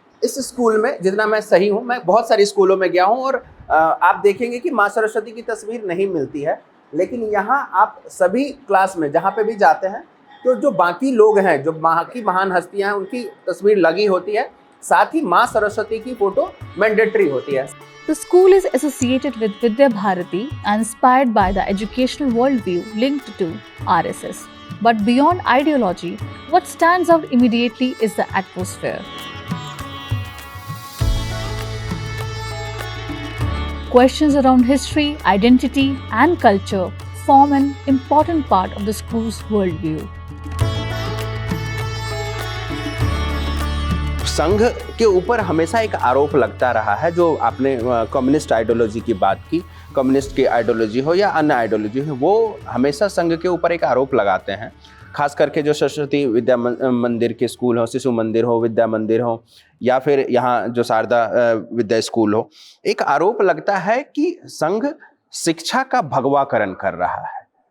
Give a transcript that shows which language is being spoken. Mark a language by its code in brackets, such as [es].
[hi] इस स्कूल में जितना मैं सही हूँ, मैं बहुत सारे स्कूलों में गया हूँ और आप देखेंगे कि माँ सरस्वती की तस्वीर नहीं मिलती है। लेकिन यहाँ आप सभी क्लास में जहाँ पे भी जाते हैं तो जो बाकी लोग हैं, जो बाकी महान हस्तियाँ हैं, उनकी तस्वीर लगी होती है। साथ ही माँ सरस्वती की फोटो मैंडेटरी होती है। [en] The school is associated with Vidya Bharati and inspired by the educational worldview linked to RSS. But beyond ideology, what stands out immediately is the atmosphere. Questions around history, identity, and culture form an important part of the school's worldview. [hi] संघ के ऊपर हमेशा एक आरोप लगता रहा है, जो आपने कम्युनिस्ट आइडियोलॉजी की बात की, कम्युनिस्ट की आइडियोलॉजी हो या अन्य आइडियोलॉजी हो, वो हमेशा संघ के ऊपर एक आरोप लगाते हैं। खास करके जो सरस्वती विद्या मंदिर के स्कूल हो, शिशु मंदिर हो, विद्या मंदिर हो, या फिर यहाँ जो शारदा विद्या स्कूल हो, एक आरोप लगता है कि संघ शिक्षा का भगवाकरण कर रहा है।